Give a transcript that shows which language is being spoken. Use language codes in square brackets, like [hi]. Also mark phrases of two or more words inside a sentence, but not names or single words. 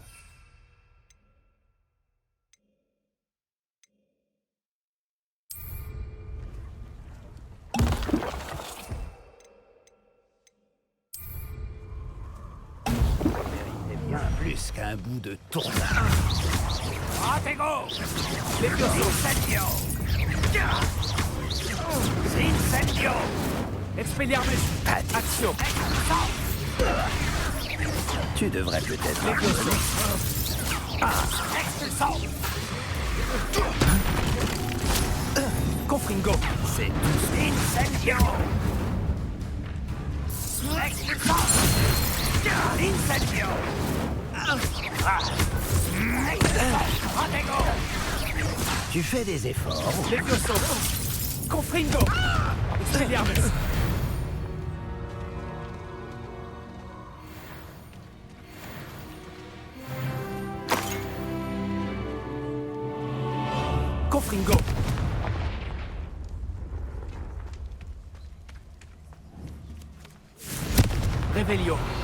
[fr] Méritez bien plus qu'un bout de tourne. Protego! Levioso. Incendio! Incendio! Expelliarmus. Action. Tu devrais peut-être... Levioso. Expulsant! Confringo. C'est tout. Incendio! Expulsant! Incendio! Protego! Tu fais des efforts. Levioso. Confringo. Expelliarmus. Confringo. Revelio.